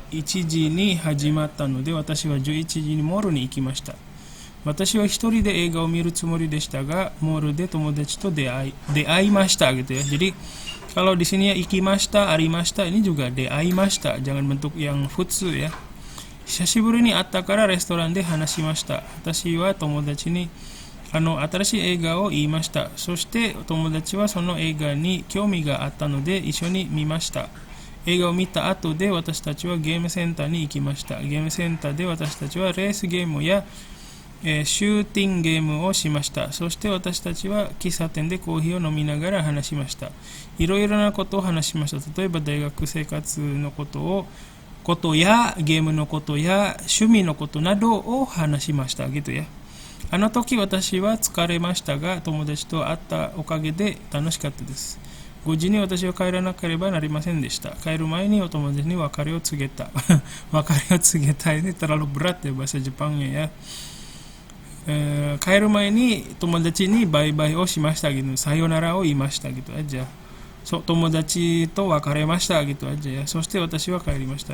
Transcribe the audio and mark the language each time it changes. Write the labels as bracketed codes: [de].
[ja] 11時に始まったので、私は11時にモールに行きました。私は一人で映画を見るつもりでしたが、モールで友達と出会いました [id] gitu ya. Jadi kalau di sini ya [ja] ikimashita, arimashita, [id] ini juga [ja] deaimashita, [id] jangan bentuk yang futsu ya. [ja] 久しぶりに会ったからレストランで話しました。私は友達に新しい映画を言いました。そして友達はその映画に興味があったので一緒に見ました。映画を見た後で私たちはゲームセンターに行きました。ゲームセンターで私たちはレースゲームやシューティングゲームをしました。そして私たちは喫茶店でコーヒーを飲みながら話しました。いろいろなことを話しました。例えば大学生活のことやゲームのことや趣味のことなどを話しました [id] gitu ya。 [ja] あの時私は疲れましたが、友達と会ったおかげで楽しかったです。 5時に私は帰らなければなりませんでした。帰る前にお友達に別れを告げた。別れを告げた [id] ini terlalu berat ya bahasa Jepangnya ya. [ja] 帰る前に友達にバイバイをしました [id] gitu, [ja] さよならを言いました [id] gitu aja. [ja] 友達と別れました [id] gitu aja ya. [ja] そして私は帰りました。